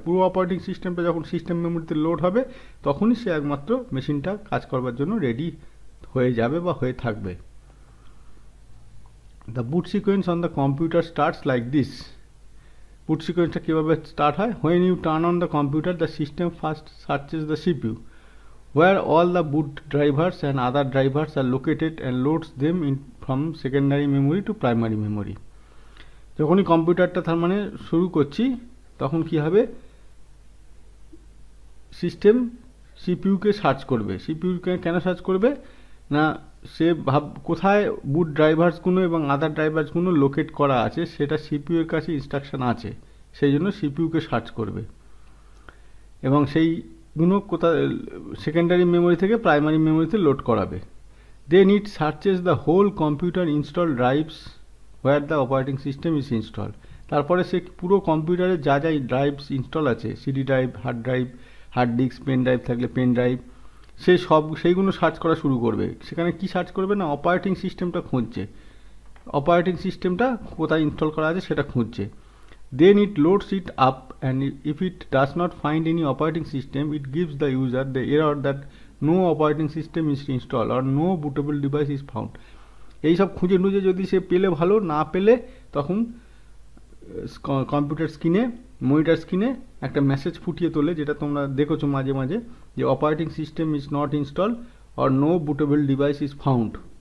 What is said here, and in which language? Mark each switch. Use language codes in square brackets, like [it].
[bn] পুরো অপারেটিং সিস্টেমটা যখন সিস্টেম মেমোরিতে লোড হবে, তখনই সে একমাত্র মেশিনটা কাজ করবার জন্য রেডি হয়ে যাবে বা হয়ে থাকবে। [en] The boot sequence on the computer starts like this. [bn] বুট সিকোয়েন্সটা কীভাবে স্টার্ট হয়? [en] When you turn on the computer, the system first searches the CPU where all the boot drivers and other drivers are located and loads them in from secondary memory to primary memory. [bn] যখনই কম্পিউটারটা তার মানে শুরু করছি, তখন কি হবে, system সিপিইউকে search করবে। সিপিইউকে কেন সার্চ করবে না, সে কোথায় বুট ড্রাইভার্সগুলো এবং আদার ড্রাইভার্সগুলো লোকেট করা আছে, সেটা সিপিইউ এর কাছে ইনস্ট্রাকশন আছে, সেই জন্য সিপিইউকে সার্চ করবে এবং সেইগুলো কোথায় সেকেন্ডারি মেমোরি থেকে প্রাইমারি মেমোরিতে লোড করাবে। [en] Then it searches the whole computer install drives where the operating system is install. [bn] তারপরে সে পুরো কম্পিউটারে যা যা ড্রাইভস ইনস্টল আছে, CD drive, hard disk, pen drive থাকলে পেন ড্রাইভ, সেইগুলো সার্চ করা শুরু করবে। সেখানে কি সার্চ করবে না, অপারেটিং সিস্টেমটা খুঁজছে, অপারেটিং সিস্টেমটা কোথায় ইনস্টল করা আছে সেটা খুঁজছে। [en] Then it loads it up, and if it does not find any operating system, it gives the user the error that no operating system is installed or no bootable device is found. [bn] এই সব খুঁজে যদি সে পেলে ভালো, না পেলে তখন computer স্ক্রিনে, মনিটর স্ক্রিনে একটা মেসেজ ফুটিয়ে তোলে, যেটা তোমরা দেখেছো মাঝে মাঝে, যে [en] Operating system is not install or no bootable device is found।